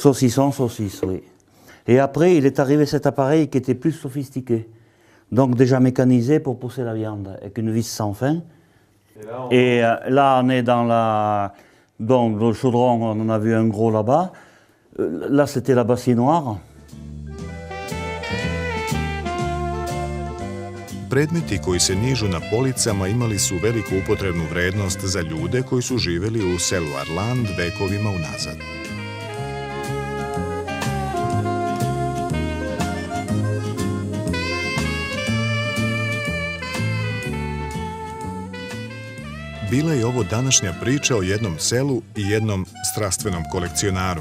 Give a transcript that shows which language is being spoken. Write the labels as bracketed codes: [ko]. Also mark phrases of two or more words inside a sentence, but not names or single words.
[fr] Saucisses, oui. Et après, il est arrivé cet appareil qui était plus sophistiqué. Donc déjà mécanisé pour pousser la viande, avec une vis sans fin. Et là, on est dans le chaudron, on en a vu un gros là-bas. Là, c'était la bassinoire. [sr] Predmeti koji se nižu na policama imali su veliku upotrebnu vrednost za ljude koji su živjeli u selu Arland vekovima unazad. Bila je ovo današnja priča o jednom selu i jednom strastvenom kolekcionaru.